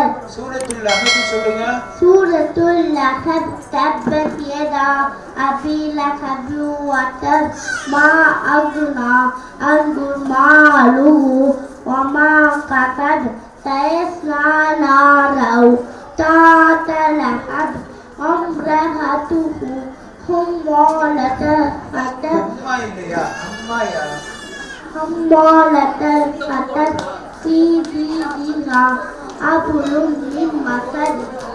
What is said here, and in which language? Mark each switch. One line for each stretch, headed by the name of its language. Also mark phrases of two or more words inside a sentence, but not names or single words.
Tamil: சூரத்துல் லஹப் சொல்லுங்க.
Arabic: سورة اللهب تبت يدا أبي لهب و تب ما أغنى عنه ماله و ما كسب سيصلى نارا ذات لهب وامرأته حمالة الحطب في جيدها حبل من مسد